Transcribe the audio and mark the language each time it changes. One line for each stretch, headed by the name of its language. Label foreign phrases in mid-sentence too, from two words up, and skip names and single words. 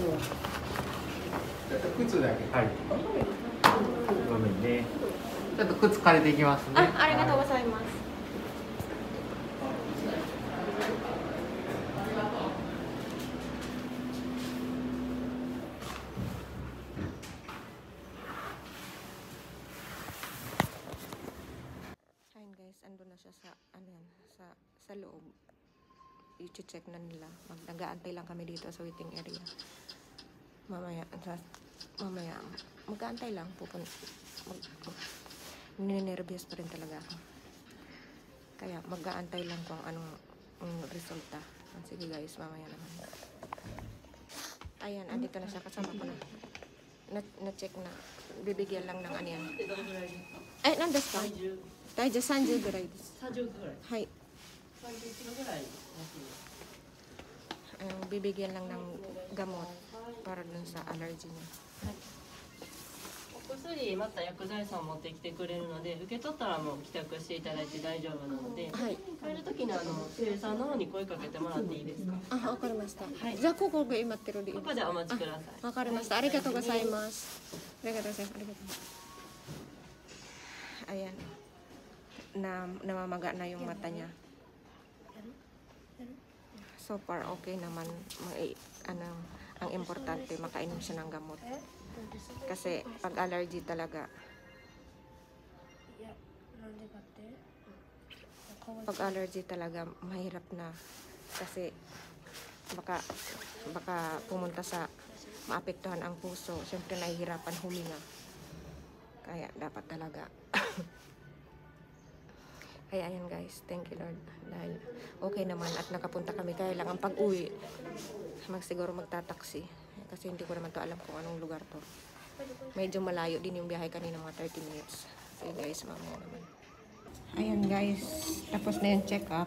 Japanese: ちょっと靴だけ。はい。ごめんね。ちょっと靴借りていきますね。あ、ありがとうございます。
Filipino: Ayun guys, ando na siya sa ano yan, sa loob. I-check na nila. Nag-aantay lang kami dito sa waiting area. Mamaya mag-aantay lang ninenervyos pa rin talaga ako. Kaya mag-aantay lang kung anong resulta. Sige guys, mamaya naman. Ayan, andito na siya, kasama ko na. Na-check na. Bibigyan lang ng ano yan. Eh, nandas pa?
Japanese: 体重30ぐらいです。30ぐらい。はい。30キロぐらい。
Filipino: Bibigyan lang ng gamot para dun sa allergy niya.
Japanese: お薬また薬剤師さん持ってきてくれるので、受け取ったらもう帰宅していただいて大丈夫なので、はい。帰る時に生産の方に声かけてもらっていいですか？あ、わかりました。はいじゃあここが今ってるでいいですか？ここでお待ちください。わかりました。ありがとうございます。ありがとうございます。ありがとう。Ayan.
Filipino: Namamaga na yung mata niya.
English: So far
Filipino: okay naman. Ang importante makainom siya ng gamot. Kasi pag allergy talaga, pag allergy talaga mahirap na, kasi baka pumunta sa maapektuhan ang puso. Siyempre nahihirapan huminga. Kaya dapat talaga. Kaya ayan guys,
English: thank you Lord.
Filipino: Dahil okay naman at nakapunta kami. Kaya lang ang pag-uwi, siguro magtataksi. Kasi hindi ko naman to alam kung anong lugar to. Medyo malayo din yung biyahe kanina, mga 30 minutes. Okay guys, mamaya naman. Ayan guys, tapos na yung check-up.